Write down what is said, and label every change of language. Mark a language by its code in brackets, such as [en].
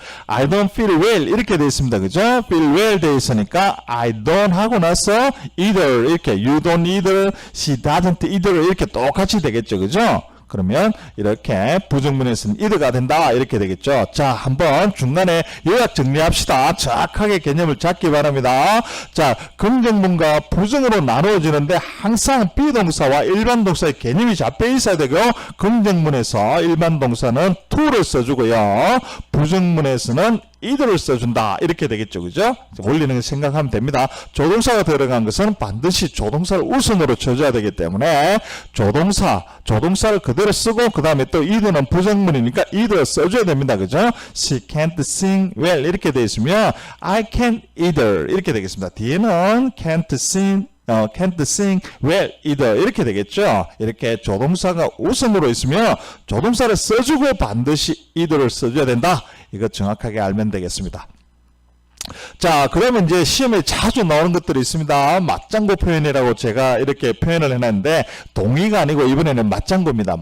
[en] I don't feel well [ko] 이렇게 돼 있습니다. 그죠? feel well 돼 있으니까 I don't 하고 나서 either 이렇게 [en] you don't either, she doesn't either [ko] 이렇게 똑같이 되겠죠. 그죠? 그러면 이렇게 부정문에서는 either가 된다 이렇게 되겠죠. 자, 한번 중간에 요약 정리합시다. 정확하게 개념을 잡기 바랍니다. 자, 긍정문과 부정으로 나누어지는데 항상 비동사와 일반 동사의 개념이 잡혀 있어야 되고, 긍정문에서 일반 동사는 to를 써주고요, 부정문에서는 either를 써준다 이렇게 되겠죠. 그죠? 원리는 생각하면 됩니다. 조동사가 들어간 것은 반드시 조동사를 우선으로 쳐줘야 되기 때문에 조동사를 그대로 쓰고 그 다음에 또 either는 부정문이니까 either 써줘야 됩니다. 그죠? [en] She can't sing well [ko] 이렇게 되어 있으면 [en] I can't either [ko] 이렇게 되겠습니다. 뒤에는 [en] can't sing well either [ko] 이렇게 되겠죠. 이렇게 조동사가 우선으로 있으면 조동사를 써주고 반드시 either를 써줘야 된다. 이거 정확하게 알면 되겠습니다. 자, 그러면 이제 시험에 자주 나오는 것들이 있습니다. 맞장구 표현이라고 제가 이렇게 표현을 해놨는데 동의가 아니고 이번에는 맞장구입니다.